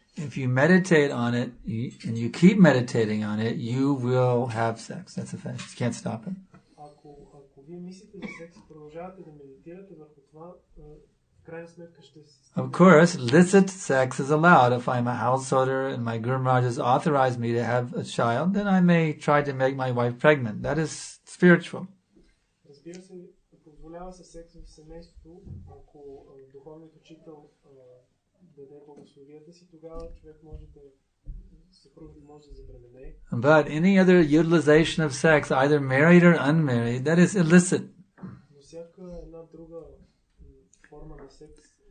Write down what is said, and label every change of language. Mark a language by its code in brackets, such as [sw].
[en] If you meditate on it, and you keep meditating on it, you will have sex. That's a fact. You can't stop it. [bg] Ако вие мислите за секс, продължавате да медитирате върху това, в крайна сметка ще се... [en] Of course, licit sex is allowed. If I'm a householder and my Guru Maharaj has authorized me to have a child, then I may try to make my wife pregnant. That is spiritual. [bg] Разбира се, позволява се секс в семейството, ако духовният учител даде благословията си, тогава човек може да съпругът може да забременее. [en] But any other utilization of sex, either married or unmarried, that is illicit. [bg] Но всяка една друга форма на секс,